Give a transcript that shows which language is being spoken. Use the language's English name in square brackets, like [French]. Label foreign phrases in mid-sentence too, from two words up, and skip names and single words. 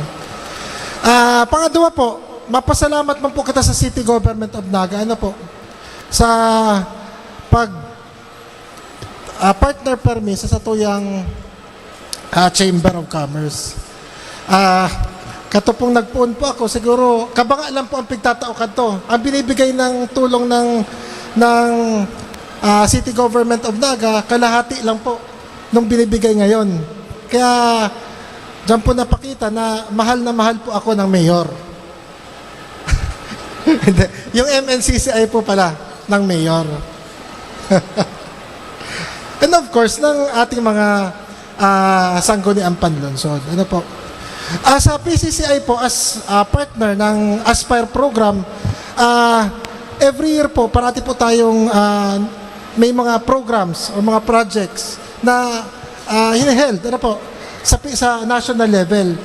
[Bikol] Pangadwa po, mapasalamat man po kita sa City Government of Naga, sa partner permit sa satuyang Chamber of Commerce. Kato pong nagpuon po ako, siguro, kabanga lang po ang pigtatao kanto. [Filipino] Ang binibigay ng tulong ng City Government of Naga, kalahati lang po nung binibigay ngayon. Kaya, dyan po napakita na mahal po ako ng mayor. Yung MNCCI po pala ng mayor. [English] And of course, [Filipino] ng ating mga sangguniang panlungsod. Ano po? Sa PCCI po, [English] as partner [Filipino] ng Aspire program, [English] every year [Filipino] po, parati po tayong may mga programs o mga projects na hinaheld sa [English] national level.